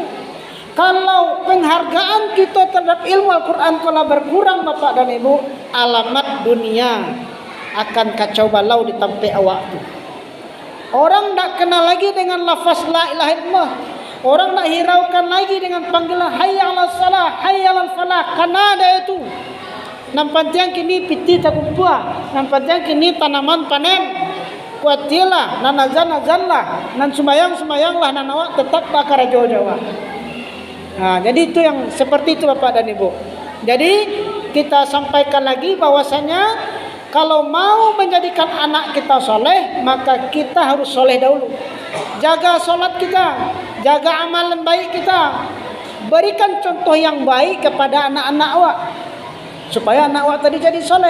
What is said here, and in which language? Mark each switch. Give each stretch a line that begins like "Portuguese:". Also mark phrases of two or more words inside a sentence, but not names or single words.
Indonesian: Kalau penghargaan kita terhadap ilmu Al-Quran kalau berkurang Bapak dan Ibu, alamat dunia akan kacau balau
Minangkabau: di tempat awak tu.
Indonesian: Orang tak kenal lagi dengan lafaz
Arabic: la ilaha illallah.
Indonesian: Orang tak hiraukan lagi dengan panggilan
Arabic: hayya 'alas salah, hayya 'alal falah.
Indonesian: Karena ada itu.
Minangkabau: Nampan tiang kini piti takumpua, nampan tiang kini tanaman panen. Kuatilah, nan azan lah, nan sumayang lah, nan awak tetap bakar Jawa.
Indonesian: Nah, jadi itu yang seperti itu Bapak dan Ibu. Jadi kita sampaikan lagi bahwasanya kalau mau menjadikan anak kita soleh, maka kita harus soleh dahulu. Jaga solat kita, jaga amalan baik kita, berikan contoh yang baik kepada anak-anak awak, supaya anak awak tadi jadi soleh.